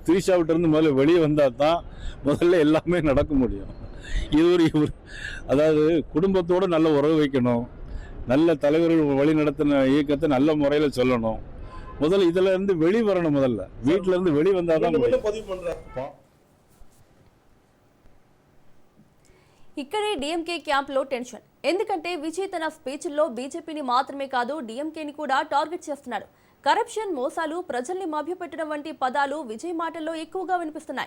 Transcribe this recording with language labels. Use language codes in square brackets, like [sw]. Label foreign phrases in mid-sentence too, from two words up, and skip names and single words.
[ta] திரிஷாவிட்ட இருந்து முதல்ல வெளியே வந்தா தான் முதல்ல எல்லாமே நடக்க முடியும். இவர் அதாவது குடும்பத்தோட நல்ல உறவு வைக்கணும், நல்ல தலைவர்கள் வழி நடத்தின இயக்கத்தை நல்ல முறையில சொல்லணும். முதல்ல இதுல இருந்து வெளி வரணும். முதல்ல வீட்டுல இருந்து வெளி வந்தாதான் பதிவு பண்றாரு. [te] ఇక్కడే డిఎంకే క్యాంప్లో టెన్షన్. ఎందుకంటే విజయ్ తన స్పీచ్ల్లో బీజేపీని మాత్రమే కాదు డిఎంకేని కూడా టార్గెట్ చేస్తున్నాడు. కరప్షన్, మోసాలు, ప్రజల్ని మభ్యపెట్టడం వంటి పదాలు విజయ్ మాటల్లో ఎక్కువగా వినిపిస్తున్నాయి.